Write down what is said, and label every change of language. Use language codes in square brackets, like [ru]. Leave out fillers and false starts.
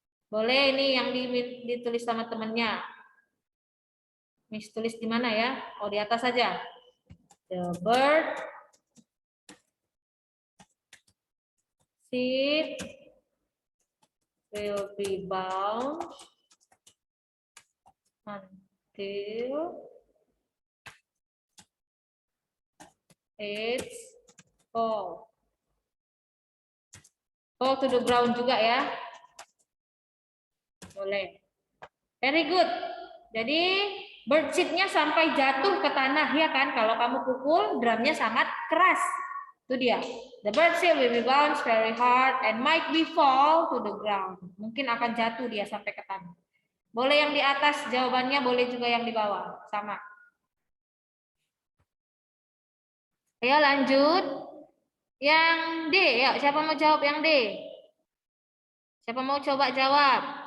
[id] Boleh ini yang ditulis sama temannya. Miss tulis di mana ya? Oh, di atas saja. [en] The bird seed will be bounced until it's fall. Fall to the ground [id] juga ya. Boleh. [en] Very good. [id] Jadi bird seed-nya sampai jatuh ke tanah ya kan. Kalau kamu pukul drumnya sangat keras. Itu dia. [en] The bird seed will be bounced very hard and might be fall to the ground. [id] Mungkin akan jatuh dia sampai ke tanah. Boleh yang di atas jawabannya, boleh juga yang di bawah. Sama. Ayo lanjut. Yang D, ya siapa mau jawab yang D? Siapa mau coba jawab?